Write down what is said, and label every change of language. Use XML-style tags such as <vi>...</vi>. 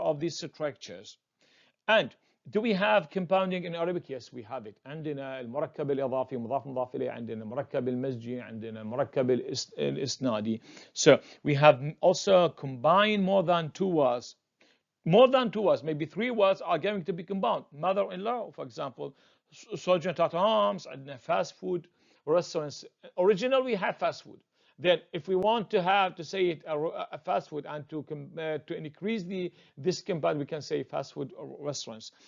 <en>of these structures. And do we have compounding in Arabic? Yes, we have it.</en> <ar>عندنا المركب الإضافي مضاف مضاف إليه، عندنا مركب المزجي، عندنا مركب الإسنادي.</ar> <en>So we have also combined more than two words. More than two words, maybe three words are going to be combined. Mother-in-law, for example, Sergeant at arms, عندنا fast food restaurants. Originally, we have fast food. Then, if we want to have to say it a fast food and to increase this compound, we can say fast food restaurants.</en>